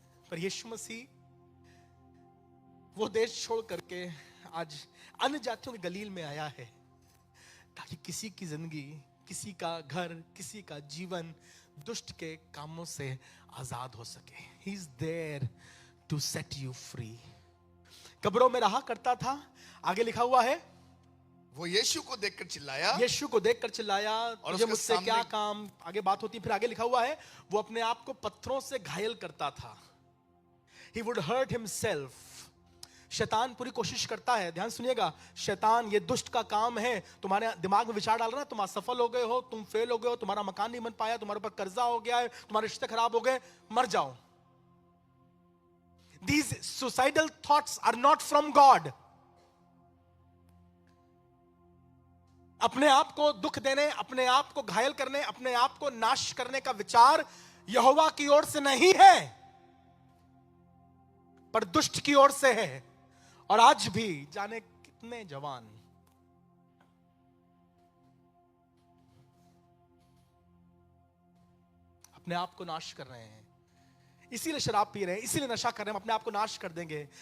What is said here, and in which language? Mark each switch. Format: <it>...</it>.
<hi>पर यीशु मसीह वो देश छोड़ करके आज अन्य जातियों के गलील में आया है ताकि किसी की जिंदगी, किसी का घर, किसी का जीवन दुष्ट के कामों से आजाद हो सके।</hi> <en>He is there to set you free।</en> <hi>कब्रों में रहा करता था, आगे लिखा हुआ है, वो यीशु को देखकर चिल्लाया, यीशु को देखकर चिल्लाया, और तुझे उसके मुझसे क्या सामने- काम। आगे बात होती, फिर आगे लिखा हुआ है, वो अपने आप को पत्थरों से घायल करता था।</hi> <en>He would hurt himself।</en> <hi>शैतान पूरी कोशिश करता है, ध्यान सुनिएगा, शैतान ये दुष्ट का काम है, तुम्हारे दिमाग में विचार डाल रहा है तुम असफल हो गए हो, तुम फेल हो गए हो, तुम्हारा मकान नहीं बन पाया, तुम्हारे ऊपर कर्जा हो गया है, तुम्हारे रिश्ते खराब हो गए, मर जाओ।</hi> <en>These suicidal thoughts are not from God।</en> <hi>अपने आप को दुख देने, अपने आप को घायल करने, अपने आप को नाश करने का विचार यहोवा की ओर से नहीं है, पर दुष्ट की ओर से है। और आज भी जाने कितने जवान अपने आप को नाश कर रहे हैं, इसीलिए शराब पी रहे हैं, इसीलिए नशा कर रहे हैं, अपने आप को नाश कर देंगे।</hi>